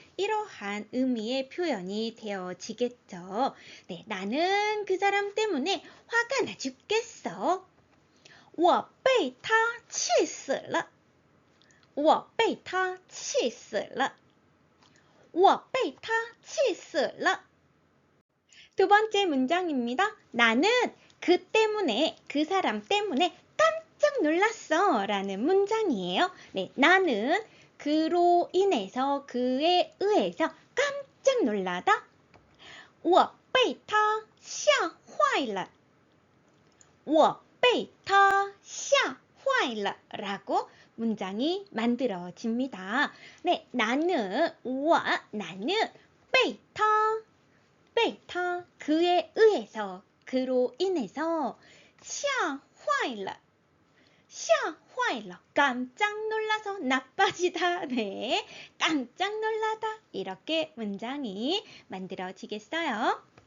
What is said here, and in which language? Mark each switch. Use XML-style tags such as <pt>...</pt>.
<ko>이러한 의미의 표현이 되어지겠죠. 네, 나는 그 사람 때문에 화가 나 죽겠어.</ko> <zh>我被他气死了,我被他气死了,我被他气死了.</zh> <ko>두 번째 문장입니다. 나는 그 때문에, 그 사람 때문에 깜짝 놀랐어 라는 문장이에요. 네, 나는 그로 인해서, 그에 의해서 깜짝 놀라다.</ko> <zh>我被他吓坏了,我被他吓坏了</zh> <ko>라고 문장이 만들어집니다. 네, 나는, 我 나는</ko> <zh>被被他</zh> <ko>그에 의해서, 그로 인해서</ko> <zh>吓坏了 吓坏了</zh> <ko>깜짝 놀라서, 나빠지다. 네, 깜짝 놀라다. 이렇게 문장이 만들어지겠어요.</ko>